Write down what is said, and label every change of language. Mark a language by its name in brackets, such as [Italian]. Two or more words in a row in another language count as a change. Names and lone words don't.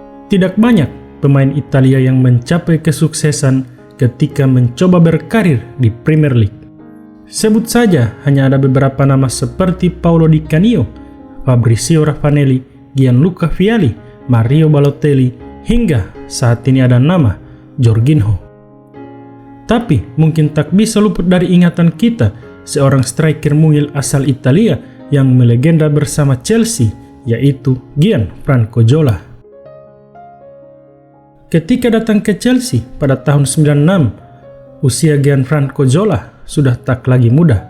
[Indonesian] Tidak banyak pemain Italia yang mencapai kesuksesan ketika mencoba berkarir di Premier League. Sebut saja hanya ada beberapa nama seperti Paolo Di Canio, Fabrizio Raffanelli, Gianluca Vialli, Mario Balotelli, hingga saat ini ada nama Jorginho. Tapi mungkin tak bisa luput dari ingatan kita seorang striker mungil asal Italia yang melegenda bersama Chelsea, yaitu Gianfranco Zola. Ketika datang ke Chelsea pada tahun 96, usia Gianfranco Zola sudah tak lagi muda.